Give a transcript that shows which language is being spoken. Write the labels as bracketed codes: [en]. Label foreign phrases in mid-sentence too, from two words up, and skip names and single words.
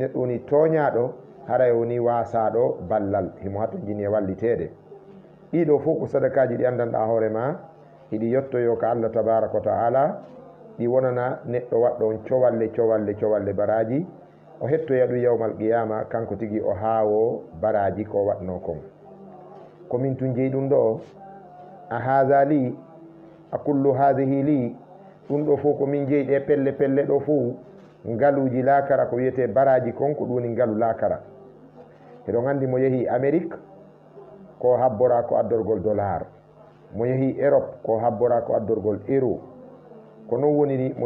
[ff] neɗɗo woni toñaɗo haray o woni wasaɗo ballal himo haton jini e wallitede ɗiɗo fof ko sadakaji ɗi andanɗa hoore ma hiɗi yettoyo ka [ar] الله تبارك وتعالى [ff] ɗi wonana neɗɗo waɗɗon cowalle baraji o hettoya ɗum [ar] يوم القيامة [ff] kanko tigi o haawo baraji ko waɗno kon komin tun jeyi ɗum ɗo a haha li a kullu hadihi li ɗum ɗo fof komin jeyi ɗe pelle ɗo fof ngaluji lakara ko wiyete baraji kon ko ɗum woni ngalu lakara eɗon andi mo yeehi Amérique ko habbora ko addorgol dollar mo yeehi Europe ko habbora ko addorgol euro ko non woni ni mo